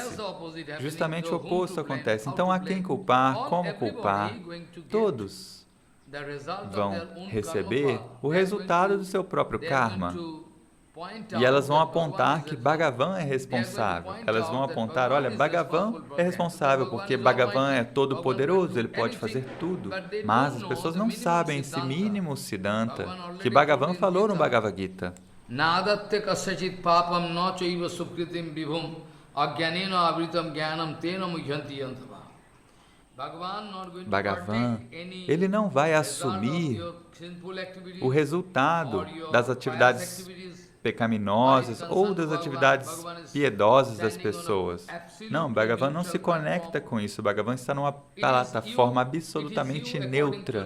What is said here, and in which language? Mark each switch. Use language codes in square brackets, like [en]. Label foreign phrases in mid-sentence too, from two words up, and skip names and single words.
[pt] Justamente o oposto acontece. Então, a quem culpar, como culpar, todos vão receber o resultado do seu próprio karma. E elas vão apontar que Bhagavan é responsável. Elas vão apontar, olha, Bhagavan é responsável, porque Bhagavan é todo poderoso, ele pode fazer tudo. Mas as pessoas não sabem esse mínimo Siddhanta que Bhagavan falou no Bhagavad Gita. [sa] नादत्ते कस्यचित् पापं न चैव सुकृतं विभुः अज्ञानेन आवृतं ज्ञानं तेन मुह्यन्ति जन्तवः. [pt] Bhagavan, ele não vai assumir o resultado das atividades pecaminosas ou das atividades piedosas das pessoas. Não, Bhagavan não se conecta com isso. Bhagavan está numa plataforma absolutamente neutra.